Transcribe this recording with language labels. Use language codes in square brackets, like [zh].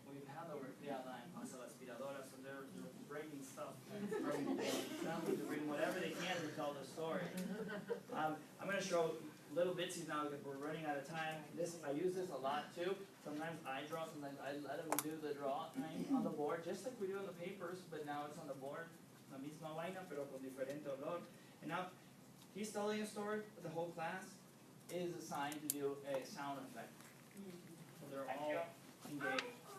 [en] We've had the word criada and [es] pasa la aspiradora, [en] so they're bringing stuff from families to bring whatever they can to tell the story. I'm going to show little bitsies now because we're running out of time. I use this a lot too. Sometimes I draw, sometimes I let them do the drawing on the board, just like we do on the papers, but now it's on the board. [es] La misma vaina, pero con diferente olor. [en] And now, he's telling a story, but the whole class is assigned to do a sound effect. So they're all engaged.